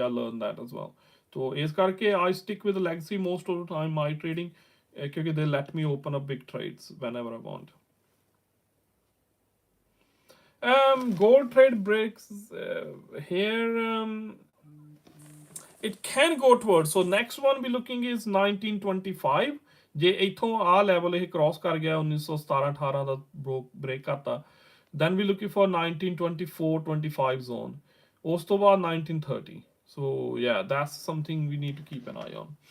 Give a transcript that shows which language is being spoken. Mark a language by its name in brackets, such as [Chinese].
[English] I learned that as well. So [Punjabi] ਇਸ ਕਰਕੇ [English] I stick with legacy most of the time my trading ਕਿਉਂਕਿ they let me open up big trades whenever I want. Gold trade breaks here. It can go towards, so next one we're looking is 1925. [Punjabi] ਜੇ ਇੱਥੋਂ ਆ level ਇਹ cross ਕਰ ਗਿਆ 1917-18 ਦਾ break ਕਰਤਾ, [English] then we looking for 1924-25 zone. [Punjabi] ਉਸ ਤੋਂ ਬਾਅਦ 1930. [English] So yeah, that's something we need to keep an eye on.